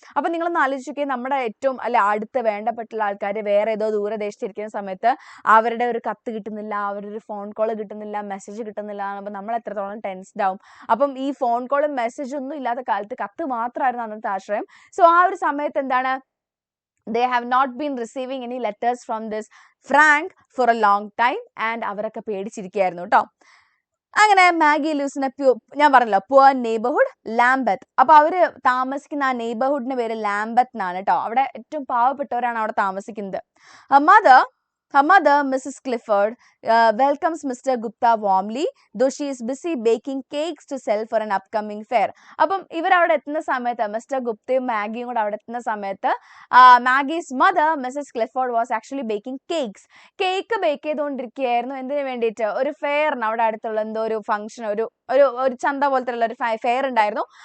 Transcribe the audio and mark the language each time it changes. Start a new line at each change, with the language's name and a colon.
Malayalam: അപ്പൊ നിങ്ങളൊന്ന് ആലോചിക്കുക, നമ്മുടെ ഏറ്റവും അടുത്ത് വേണ്ടപ്പെട്ടുള്ള ആൾക്കാർ വേറെ ഏതോ ദൂരദേശത്തിരിക്കുന്ന സമയത്ത് അവരുടെ ഒരു കത്ത് കിട്ടുന്നില്ല, അവരുടെ ഒരു ഫോൺ കോൾ കിട്ടുന്നില്ല, മെസ്സേജ് കിട്ടുന്നില്ല. അപ്പൊ നമ്മൾ എത്രത്തോളം ടെൻസ്ഡ് ആവും. അപ്പം ഈ ഫോൺ കോളും മെസ്സേജ് ഒന്നും ഇല്ലാത്ത കാലത്ത് കത്ത് മാത്രമായിരുന്നു അന്നത്തെ ആശ്രയം.
English: so
Malayalam: ആ ഒരു സമയത്ത് എന്താണ്,
English: they have not been receiving any letters from this Frank for a long time and
Malayalam: അവരൊക്കെ പേടിച്ചിരിക്കുകയായിരുന്നു കേട്ടോ.
English: അങ്ങനെ Maggie lives in a
Malayalam: ഞാൻ പറഞ്ഞല്ലോ
English: Poor neighbourhood Lambeth.
Malayalam: അപ്പൊ അവര് താമസിക്കുന്ന ആ നെയ്ബർഹുഡിന്റെ പേര് ലാംബത്ത് എന്നാണ് കേട്ടോ. അവിടെ ഏറ്റവും പാവപ്പെട്ടവരാണ് അവിടെ താമസിക്കുന്നത്.
English: Her mother, Mrs. Clifford, welcomes Mr. Gupta warmly, though she is busy baking cakes to sell for an upcoming fair.
Malayalam: അപ്പം ഇവരവിടെ എത്തുന്ന സമയത്ത് മിസ്റ്റർ ഗുപ്തയും മാഗിയും കൂടെ അവിടെ എത്തുന്ന സമയത്ത് മാഗീസ് mother Mrs Clifford
English: Was actually baking cakes.
Malayalam: Cake bake ചെയ്തുകൊണ്ടിരിക്കുകയായിരുന്നു. എന്തിനു വേണ്ടിയിട്ട്? ഒരു ഫെയറിന്, അവിടെ അടുത്തുള്ള എന്തോ ഒരു ഫംഗ്ഷൻ, ഒരു ചന്ത പോലത്തെ ഉള്ള ഒരു ഫെയർ ഉണ്ടായിരുന്നു.